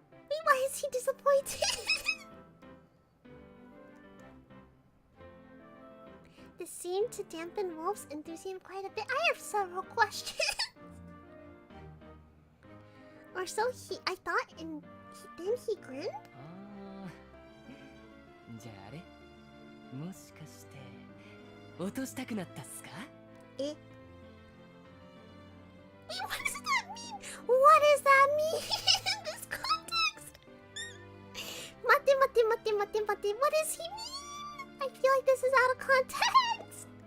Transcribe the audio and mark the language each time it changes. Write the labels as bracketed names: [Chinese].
[English] Wait, why is he disappointed? This seemed to dampen Wolf's enthusiasm quite a bit. I have several questions. Or so I thought, and then he grinned? [Japanese] あーじゃああれもしかして落としたくなったっすか？ Eh? [English] Wait, what does that mean? What does that mean in this context? Mate. What does he mean? I feel like this is out of context.